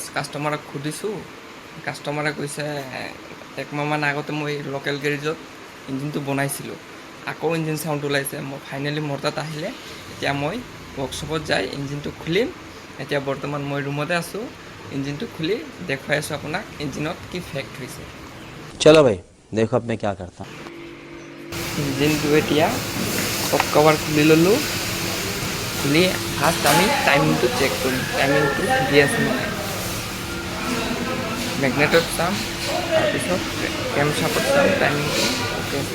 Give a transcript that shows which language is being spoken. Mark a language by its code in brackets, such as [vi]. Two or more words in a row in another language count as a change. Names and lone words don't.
[as] কাষ্টমাৰক সুধিছোঁ, কাষ্টমাৰে কৈছে 1 মাহমান আগতে মই [en] local garage [as] ইঞ্জিনটো বনাইছিলোঁ, আকৌ [en] engine sound [as] ওলাইছে। মই ফাইনেলি মোৰ তাত আহিলে, এতিয়া মই ৱৰ্কশ্বপত যাই ইঞ্জিনটো খুলিম। এতিয়া বৰ্তমান মই ৰুমতে আছোঁ, ইঞ্জিনটো খুলি দেখুৱাই আছোঁ আপোনাক ইঞ্জিনত কি ফেক্ট হৈছে। [hi] चलो भाई देखो अब मैं क्या करता हूँ। [as] ইঞ্জিনটো এতিয়া [en] top cover [as] খুলি ল'লোঁ। খুলি ফাৰ্ষ্ট আমি টাইমিংটো চেক কৰিম, টাইমিংটো দি আছে মানে মেগনেটত চাম, তাৰপিছত [en] cam shaft [as] চাম টাইমিংটো অ'কে আছে।